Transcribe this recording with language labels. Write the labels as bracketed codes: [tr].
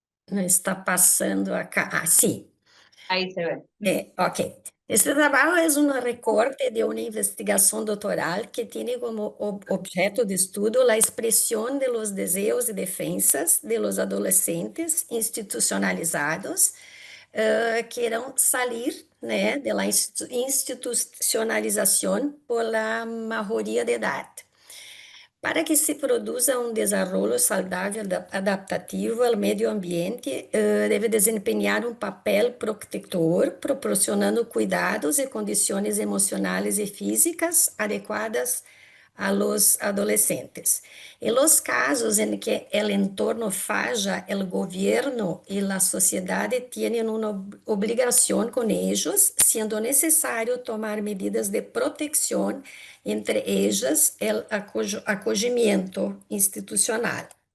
[pt] Não está passando acá. Ah, sim. [es] ahí se ve. Ok. Este trabajo es un recorte de una investigación doctoral que tiene como objeto de estudio la expresión de los deseos y defensas de los adolescentes institucionalizados [pt] queiram sair, né, da institucionalização por la maioria de idade. Para que se produza um desenvolvimento saudável adaptativo ao meio ambiente, deve desempenhar um papel protetor, proporcionando cuidados e condições emocionais e físicas adequadas a los adolescentes. [es] En los casos en que el entorno falla, el gobierno y la sociedad tienen una obligación con ellos, siendo necesario tomar medidas de protección, entre ellas el acogimiento institucional.